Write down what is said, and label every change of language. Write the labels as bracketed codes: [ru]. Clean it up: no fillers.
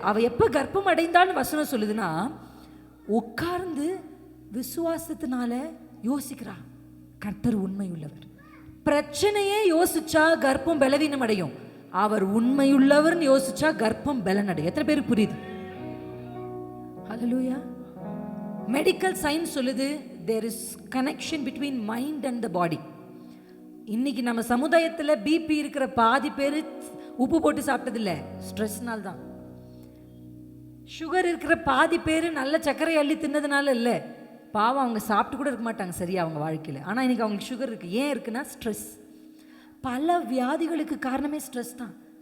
[ta] அவள் எப்போ கர்ப்பம் அடைந்தான்னு வசனம் சொல்லுதுன்னா, உட்கார்ந்து விசுவாசத்தினால யோசிக்கிறா, கர்த்தர் உண்மை உள்ளவர். பிரச்சனையே யோசிச்சா கர்ப்பம் பலவீனம் அடையும், அவர் உண்மையுள்ளவர்னு யோசிச்சா கர்ப்பம் பலன் அடையும். எத்தனை பேருக்கு புரியுது? ஹல்லேலூயா. மெடிக்கல் சயின்ஸ் சொல்லுது, [en] there is connection between mind and the body. [ta] இன்னைக்கு நம்ம சமுதாயத்தில் பிபி இருக்கிற பாதி பேர் உப்பு போட்டு சாப்பிட்டதில்ல, ஸ்ட்ரெஸ்னால தான். சுகர் இருக்கிற பாதி பேர் நல்ல சர்க்கரை அள்ளி தின்னதுனால இல்லை, பாவம் அவங்க சாப்பிட்டு கூட இருக்க மாட்டாங்க சரியா அவங்க வாழ்க்கையில். ஆனால் இன்னைக்கு அவங்களுக்கு சுகர் இருக்குது. ஏன் இருக்குன்னா ஸ்ட்ரெஸ். பல வியாதிகளுக்கு காரணமே ஸ்ட்ரெஸ் தான்.